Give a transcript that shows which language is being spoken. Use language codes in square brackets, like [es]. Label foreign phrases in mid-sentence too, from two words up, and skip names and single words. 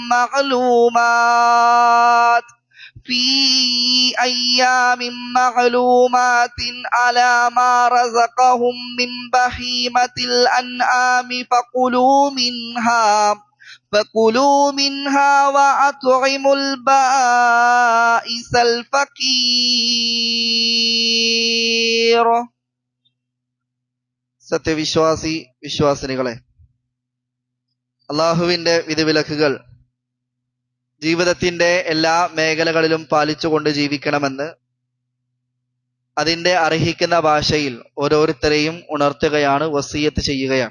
[ar] معلومات على ما رزقهم من بهيمة الأنعام فكلوا منها وأطعموا البائس الفقير. [ml] വിശ്വാസിനികളെ, അള്ളാഹുവിന്റെ വിധിവിലക്കുകൾ ജീവിതത്തിന്റെ എല്ലാ മേഖലകളിലും പാലിച്ചുകൊണ്ട് ജീവിക്കണമെന്ന് അതിന്റെ അർഹിക്കുന്ന ഭാഷയിൽ ഓരോരുത്തരെയും ഉണർത്തുകയാണ്, വസിയത്ത് ചെയ്യുകയാണ്.